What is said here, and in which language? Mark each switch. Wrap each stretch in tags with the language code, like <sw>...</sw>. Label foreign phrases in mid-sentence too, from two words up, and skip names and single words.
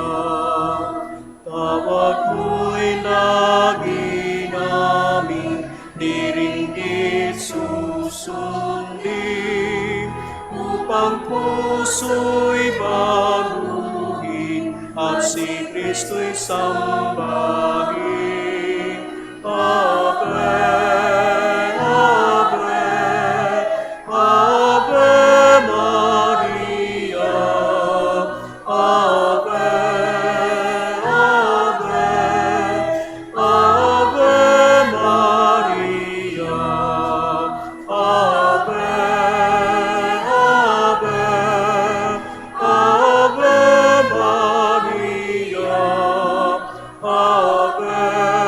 <tl>Tawag mo'y lagi namin diringgit susundin, upang puso'y baguhin at si Kristo'y sambahin.</tl> <la>Ave, Ave, Ave Maria, Ave, Ave, Ave Maria, Ave, Ave, Ave Maria, Ave,</la>